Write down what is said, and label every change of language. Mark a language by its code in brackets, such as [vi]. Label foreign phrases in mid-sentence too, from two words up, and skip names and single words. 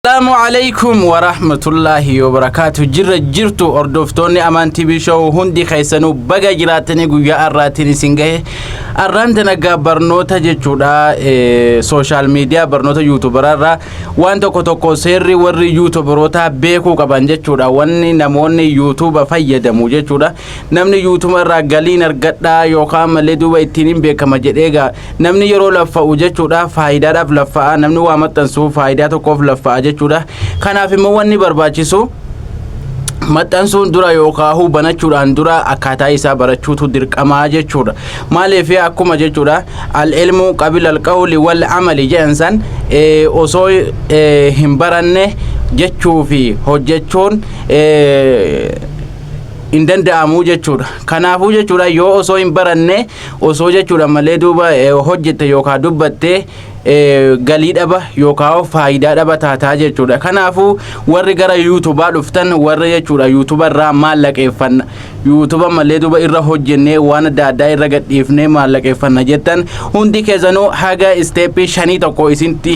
[ar] السلام عليكم ورحمة الله وبركاته. [om] Jirtu ordoftonni Aman TV show hundi khaysanu baga jiraatani guyyaa arraatiin isin gahe arraan danagaa barnoota jechuudha [en] social media [om] barnoota youtuberarra waan tokko seerri warri youtuberota beekuu qaban jechuudha wanni namoonni youtube fayyadamu jechuudha namni youtuberra galiin argadhaa yookaan malee duuba ittiin beekama jedheega namni yeroo laffa'u jechuudha faayidaadhaaf laffa'a namni waa maxxansu faayidaa tokkoof laffa'a jechuudha kanaaf immoo wanni barbaachisu maxxansuun dura yookaan banachuudhaan dura akkaataa isaa barachuutu dirqamaa jechuudha maaliif akkuma jechuudha [ar] العلم قبل القول والعمل [om] jedhan osoo hin baranne jechuu fi hojjechuun in danda'amu jechuudha kanaafuu jechuudha yoo osoo hin baranne osoo jechuudha malee duuba hojjette yookaan dubbatte galii dhaba yookaan faayidaa dhaba taataa jechuudha kanaafuu warri gara YouTube dhuftan warri jechuudha YouTube irraa maallaqeeffanna YouTube malee duuba irra hojjennee waan adda addaa irra gadhiifnee maallaqeeffanna jettan hundi keessanuu haga step 5 tokko isintti